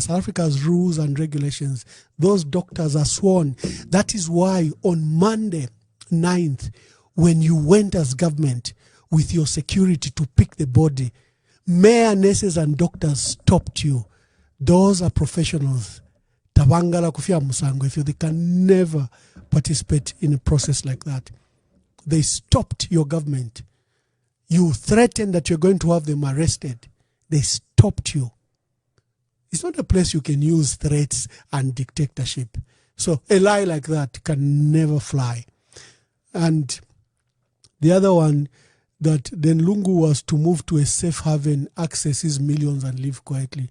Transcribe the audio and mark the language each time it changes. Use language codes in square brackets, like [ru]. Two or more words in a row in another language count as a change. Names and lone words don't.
[en] South Africa's rules and regulations. Those doctors are sworn. That is why on Monday 9th, when you went as government with your security to pick the body, mayor, nurses and doctors stopped you. Those are professionals. [bem] Tabangala kufia musango. [en] If they can never participate in a process like that. They stopped your government. You threatened that you're going to have them arrested. They stopped you. It's not a place you can use threats and dictatorship. So a lie like that can never fly. And the other one, that then Lungu was to move to a safe haven, access his millions and live quietly.